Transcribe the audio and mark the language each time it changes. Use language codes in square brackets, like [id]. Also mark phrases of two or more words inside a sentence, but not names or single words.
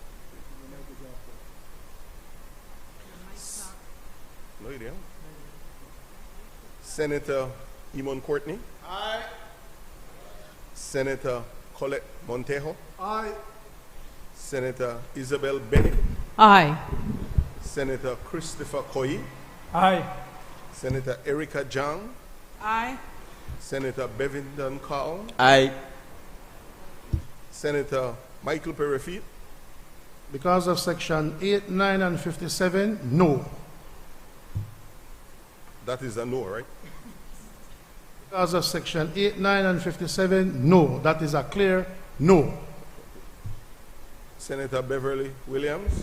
[en] No, you don't. Senator Eamon Courtney. Aye. Senator Colette Montejo. Aye. Senator Isabel Bennett. Aye. Senator Christopher Koyi. Aye. Senator Erica Jang. Aye. Senator Bevington Carl. Aye. Senator Michael Perifit. Because of Section 8, 9, and 57, no. That is a no, right? Because of Section 8, 9, and 57, no. That is a clear no. Senator Beverly Williams.